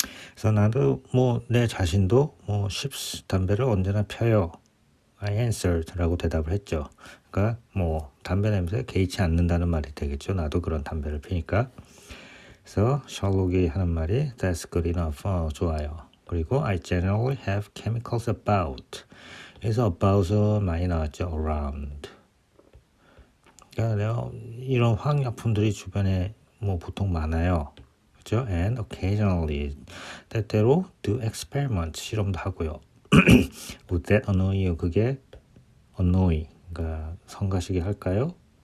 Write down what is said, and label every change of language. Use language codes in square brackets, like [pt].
[ko] 그래서 나도 내 자신도 ships 담배를 언제나 펴요. [en] I answered [ko] 라고 대답을 했죠. 그러니까 담배 냄새 개의치 않는다는 말이 되겠죠. 나도 그런 담배를 피니까. 그래서 셜록이 하는 말이 [en] That's good enough. [ko] 좋아요. [en] 그리고 I generally have chemicals about. [ko] 그래서 about은 많이 나왔죠. [en] around. [ko] 그러니까 내가 이런 화학약품들이 주변에 보통 많아요. 그렇죠? [en] And occasionally, [ko] 때때로 [en] do experiments, [ko] 실험도 하고요. [en] Would that annoy you? [ko] 그게 annoy, 그러니까 성가시게 할까요?